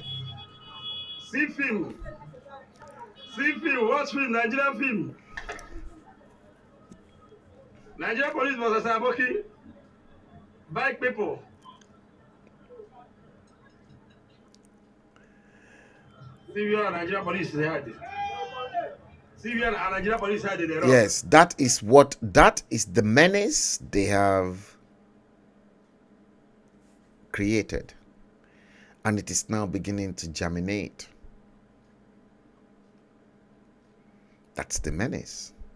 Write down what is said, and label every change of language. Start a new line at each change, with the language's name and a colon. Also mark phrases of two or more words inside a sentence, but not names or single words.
English: See film. See film, watch film, Nigerian film. Nigerian police versus Aboki. Bike people. See where Nigerian police they had it. Yes, that is the menace they have created, and it is now beginning to germinate. That's the menace.